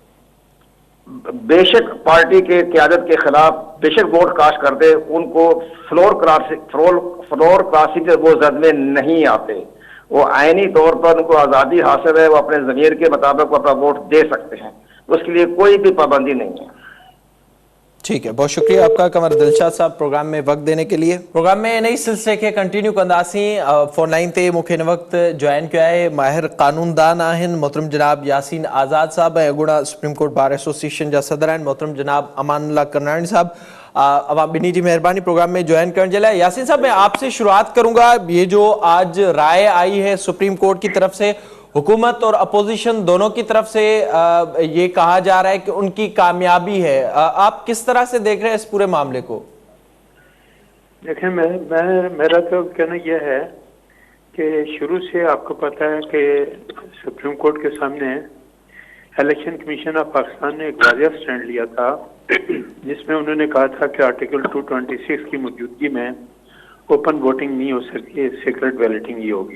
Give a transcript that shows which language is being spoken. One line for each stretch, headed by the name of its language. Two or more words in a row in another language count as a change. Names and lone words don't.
Urdu: بیشک پارٹی کے قیادت کے خلاف بیشک
English: vote cast
Urdu: کر دے، ان کو
English: floor crossing
Urdu: کے وہ زد میں نہیں آتے. وہ آئینی طور پر ان کو آزادی حاصل ہے، وہ اپنے ضمیر کے مطابق وہ اپنا ووٹ دے سکتے ہیں، اس کے لیے کوئی بھی پابندی نہیں ہے. ٹھیک ہے، بہت شکریہ آپ کا قمر دلشاد صاحب پروگرام میں وقت دینے کے لیے.
Sindhi: प्रोग्राम में नई सिलसिले के कंटिन्यू कंदासी फोन लाइन ते मूंखे हिन वक्त ज्वाइन किया है माहिर कानूनदान आहिनि मोहतरम जनाब यासीन आज़ाद साहब ऐं अॻूणा सुप्रीम कोर्ट बार एसोसिएशन जा सदर आहिनि मोहतरम जनाब अमानुल्लाह करनाणी साहब। अवां बिन्हीं जी मेहरबानी
Urdu: پروگرام میں جوائن کرنے کے لیے. یاسین صاحب میں آپ سے شروعات کروں گا، یہ جو آج رائے آئی ہے سپریم کورٹ کی طرف سے، حکومت اور اپوزیشن دونوں کی طرف سے یہ کہا جا رہا ہے کہ ان کی کامیابی ہے، آپ کس طرح سے دیکھ رہے ہیں اس پورے معاملے کو? دیکھیں، میرا تو کہنا یہ ہے کہ شروع سے آپ کو پتا ہے کہ سپریم کورٹ کے سامنے الیکشن کمیشن آف پاکستان نے ایک واضح اسٹینڈ لیا تھا جس میں انہوں نے کہا تھا کہ آرٹیکل 226 کی موجودگی میں
English: open voting
Urdu: نہیں ہو سکتی,
English: secret balloting
Urdu: ہی ہوگی.